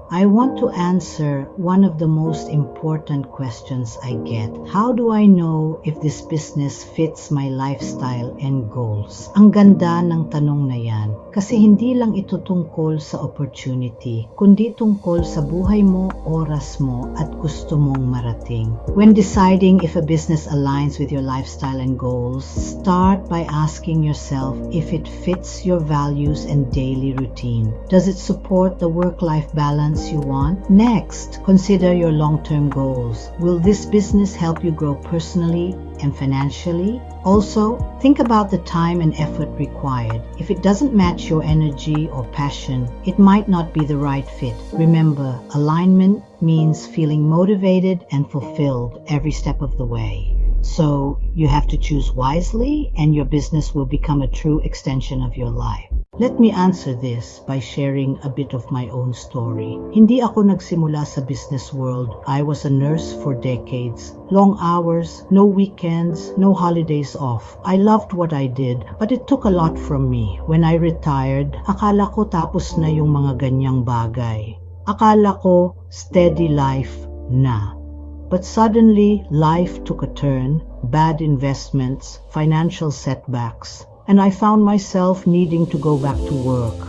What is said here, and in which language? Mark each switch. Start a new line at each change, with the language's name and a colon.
English: I want to answer one of the most important questions I get. How do I know if this business fits my lifestyle and goals?
Filipino: Ang ganda ng tanong na yan kasi hindi lang ito tungkol sa opportunity, kundi tungkol sa buhay mo, oras mo, at gusto mong marating.
English: When deciding if a business aligns with your lifestyle and goals, start by asking yourself if it fits your values and daily routine. Does it support the work-life balance you want? Next, consider your long-term goals. Will this business help you grow personally and financially? Also, think about the time and effort required. If it doesn't match your energy or passion, it might not be the right fit. Remember, alignment means feeling motivated and fulfilled every step of the way. So, you have to choose wisely and your business will become a true extension of your life. Let me answer this by sharing a bit of my own story.
Filipino: Hindi ako nagsimula sa business world.
English: I was a nurse for decades. Long hours, no weekends, no holidays off. I loved what I did, but it took a lot from me. When I retired,
Filipino: akala ko tapos na yung mga ganyang bagay. Akala ko
English: steady life na. But suddenly, life took a turn, bad investments, financial setbacks, and I found myself needing to go back to work.